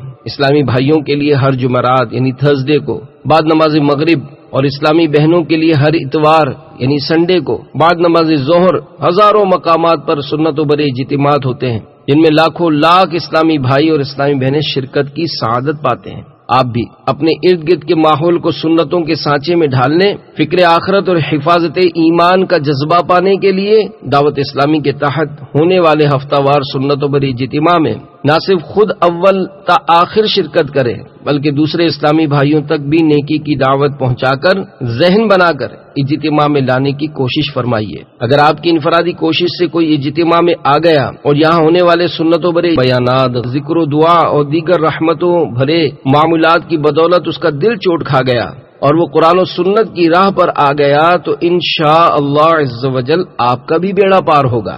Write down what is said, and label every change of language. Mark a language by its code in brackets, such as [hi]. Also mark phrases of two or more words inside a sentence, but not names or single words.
[ur] اسلامی بھائیوں کے لیے ہر جمعرات یعنی تھرسڈے کو بعد نماز مغرب، اور اسلامی بہنوں کے لیے ہر اتوار یعنی سنڈے کو بعد نماز ظہر ہزاروں مقامات پر سنتوں بھرے اجتماعات ہوتے ہیں، جن میں لاکھوں لاکھ اسلامی بھائی اور اسلامی بہنیں شرکت کی سعادت پاتے ہیں۔ آپ بھی اپنے ارد گرد کے ماحول کو سنتوں کے سانچے میں ڈھالنے، فکر آخرت اور حفاظت ایمان کا جذبہ پانے کے لیے دعوت اسلامی کے تحت ہونے والے ہفتہ وار سنتوں بھرے اجتماع میں نہ صرف خود اول تا آخر شرکت کریں بلکہ دوسرے اسلامی بھائیوں تک بھی نیکی کی دعوت پہنچا کر ذہن بنا کر اجتماع میں لانے کی کوشش فرمائیے۔ اگر آپ کی انفرادی کوشش سے کوئی اجتماع میں آ گیا اور یہاں ہونے والے سنتوں بھرے بیانات، ذکر و دعا اور دیگر رحمتوں بھرے معاملات کی بدولت اس کا دل چوٹ کھا گیا اور وہ قرآن و سنت کی راہ پر آ گیا تو [ar] انشاءاللہ عز و جل [ur] آپ کا بھی بیڑا پار ہوگا۔